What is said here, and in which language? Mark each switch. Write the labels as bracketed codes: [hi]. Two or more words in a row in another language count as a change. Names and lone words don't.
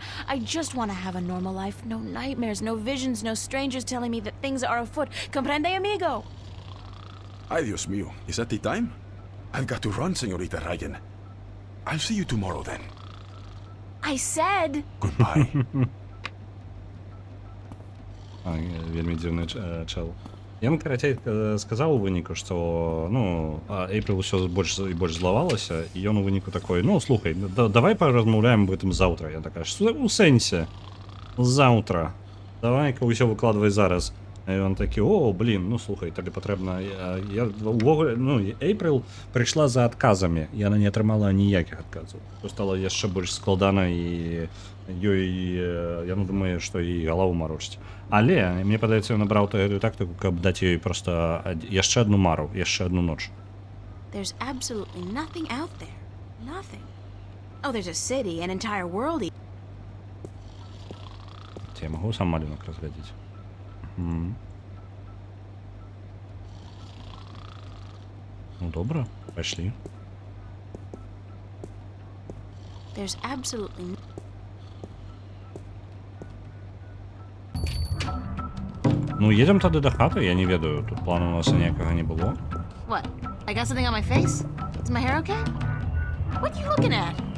[en] I just want to have a normal life. No nightmares, no visions, no strangers telling me that things are afoot. [es] Comprende, amigo? Ay, Dios mío. [en] Is that the time? I've got to run, señorita Ryan. I'll see you tomorrow, then. I said... Goodbye. [be] Вельмі дзіўны чел. Ён, карацей, сказаў у выніку, што, Эйприл ўсё больш і больш злавалася, і ён у выніку такой, слухай, давай паразмаўляем об гэтым заўтра. Я такая, што у сэнсе? Заўтра. Давай-ка ўсё выкладвай зараз. І ён такі, слухай, тады патрэбна... Эйприл прыйшла за адказамі, яна не атрымала ніякіх адказаў. То стала яшчэ больш складана, і ёй, яна думае, што і галаву марочыць. Але, мне падаецца, ён набраў гэтую тактыку, каб даць ёй проста яшчэ адну мару, яшчэ адну ноч. [en] There's absolutely nothing out there. Nothing. Oh, there's a city, an entire world. [be] Я магу сам малюнак разглядзець? Добра, пайшлі. [en] There's absolutely... [be] Едзем тады да хаты, я не ведаю, тут плану у нас ніякага не было. [en] What? I got something on my face? Is my hair okay? What are you looking at?